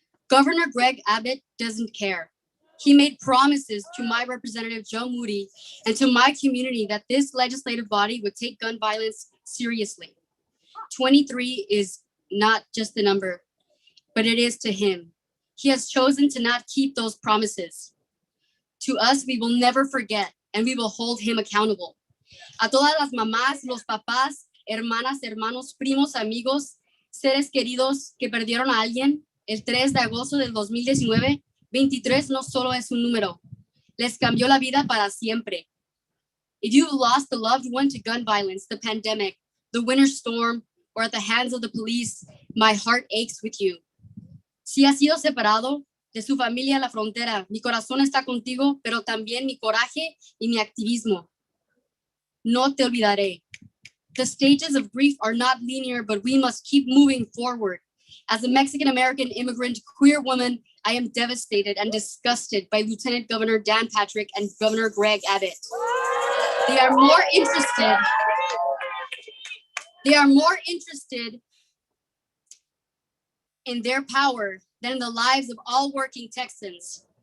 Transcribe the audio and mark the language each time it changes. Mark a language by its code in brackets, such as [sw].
[en] Governor Greg Abbott doesn't care. He made promises to my representative, Joe Moody, and to my community that this legislative body would take gun violence seriously. 23 is not just the number, but it is to him. He has chosen to not keep those promises. To us, we will never forget, and we will hold him accountable. [es] A todas las mamás, los papás, hermanas, hermanos, primos, amigos, seres queridos que perdieron a alguien, el 3 de agosto del 2019, 23 no solo es un número, les cambió la vida para siempre. [en] If you lost a loved one to gun violence, the pandemic, the winter storm, or at the hands of the police, my heart aches with you. [es] Si has sido separado de su familia en la frontera, mi corazón está contigo, pero también mi coraje y mi activismo. No te olvidaré. [en] The stages of grief are not linear, but we must keep moving forward. As a Mexican-American immigrant queer woman, I am devastated and disgusted by Lieutenant Governor Dan Patrick and Governor Greg Abbott. They are more interested in their power than in the lives of all working Texans.